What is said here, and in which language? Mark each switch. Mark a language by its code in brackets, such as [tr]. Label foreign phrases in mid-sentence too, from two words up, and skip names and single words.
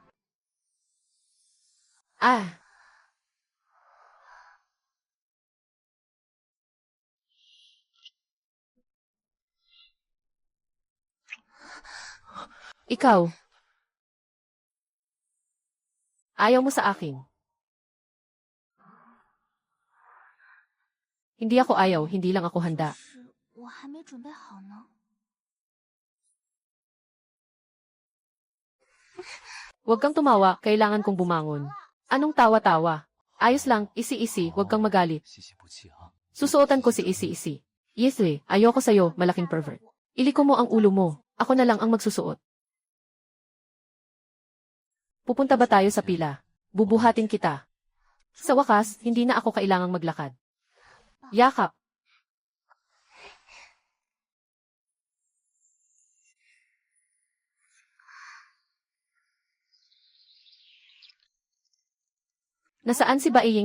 [tl] Ah. Ikaw. Ayaw mo sa akin. Hindi ako ayaw, hindi lang ako handa. [zh] 我还没准备好呢。 [tl] Huwag kang tumawa, kailangan kong bumangon. Anong tawa-tawa? Ayos lang, isi-isi, huwag kang magalit. [zh] 细细不气啊。 [tl] Susuotan ko si isi-isi. Yeswe, ayoko sa'yo, malaking pervert. Iliko mo ang ulo mo, ako na lang ang magsusuot. Pupunta ba tayo sa pila? Bubuhatin kita. Sa wakas, hindi na ako kailangang maglakad. Yakap. Nasaan si Baiying?